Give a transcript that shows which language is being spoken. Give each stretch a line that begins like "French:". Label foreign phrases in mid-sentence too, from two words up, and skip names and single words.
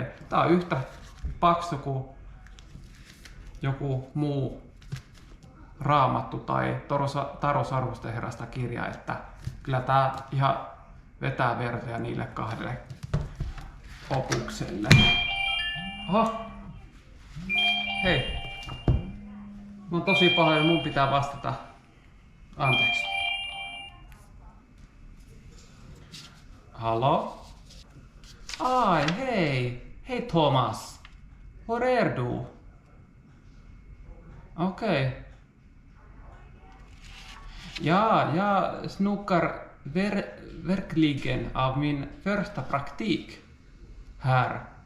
Finnish: Tää on yhtä paksu kuin joku muu Raamattu tai Taru Sarvusten herrasta kirja, että kyllä tää ihan vetää vertoja niille kahdelle opukselle. Oho! Hei! Mä oon tosi pahoin, mun pitää vastata. Anteeksi.
Swedish: Hallå? Aj, hej! Hej Thomas! Var är du? Okej. Ja, jag snokar verkligen av min första praktik här.